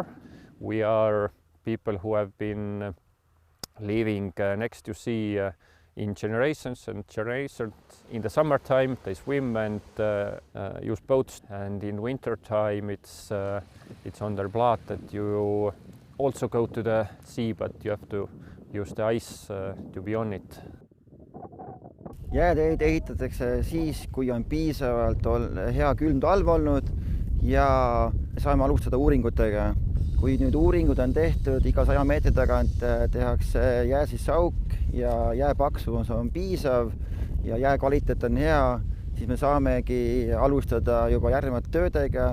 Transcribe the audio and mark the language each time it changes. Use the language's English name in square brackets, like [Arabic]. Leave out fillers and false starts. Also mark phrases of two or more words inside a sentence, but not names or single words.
[English] We are people who have been living next to sea in generations and generations. In the summertime they swim and use boats, and in winter time it's on their blood that you also go to the sea, but you have to use the ice to be on it. [Estonian] Jääteid ehitatakse siis, kui on piisavalt hea külm talv olnud ja saame alustada uuringutega. Kui nüüd uuringud on tehtud, iga 100 meetri tagant tehakse jää sisse auk ja jää paksumus on piisav ja jää kvaliteet on hea, siis me saamegi alustada juba järgnevate töödega.